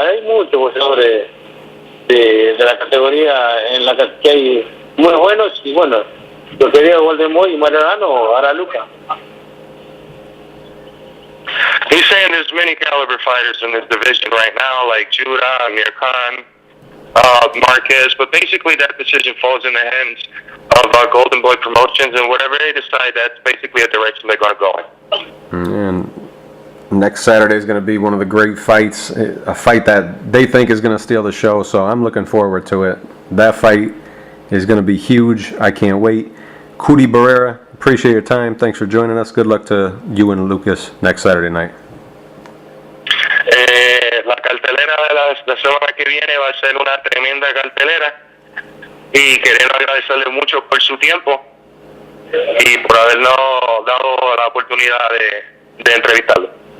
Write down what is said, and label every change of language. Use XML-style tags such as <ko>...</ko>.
<es>Hay muchos boxeadores de la categoría en la que hay muy buenos, y bueno, lo que diga Golden Boy y Mario Arano hará Lucas.</es> <en>He's saying there's many caliber fighters in this division right now, like Judah, Amir Khan, Marquez, but basically that decision falls in the hands of Golden Boy Promotions, and whatever they decide, that's basically the direction they're going to go in. And next Saturday is going to be one of the great fights, a fight that they think is going to steal the show, so I'm looking forward to it. That fight is going to be huge. I can't wait. Cuty Barrera, appreciate your time. Thanks for joining us. Good luck to you and Lucas next Saturday night.</en> <es>La cartelera de la semana que viene va a ser una tremenda cartelera y queremos agradecerle mucho por su tiempo y por habernos dado la oportunidad de entrevistarlo.</es>